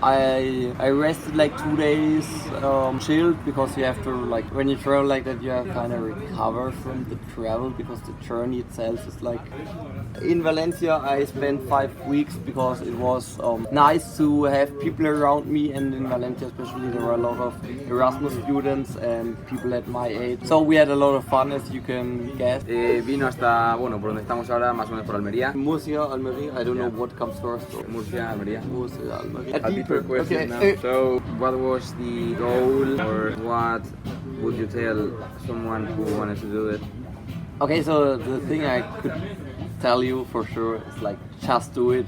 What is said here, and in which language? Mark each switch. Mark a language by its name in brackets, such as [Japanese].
[English] I rested like 2 days, chilled, because you have to, like, when you travel like that, you have kind of recover from the travel, because the journey itself is like. In Valencia, I spent 5 weeks because it was nice to have people around me, and in Valencia especially there were a lot of Erasmus students and people at my age. So we had a lot of fun, as you can guess. [Spanish] Vino hasta, bueno, por donde estamos ahora, más o menos por Almería. [English] Murcia, Almería, I don't know what comes first. Murcia, Almería. Murcia, Almería. A deeper question now. So, what was the goal, or what would you tell someone who wanted to do it? Okay, so the thing I could tell you for sure is like, just do it.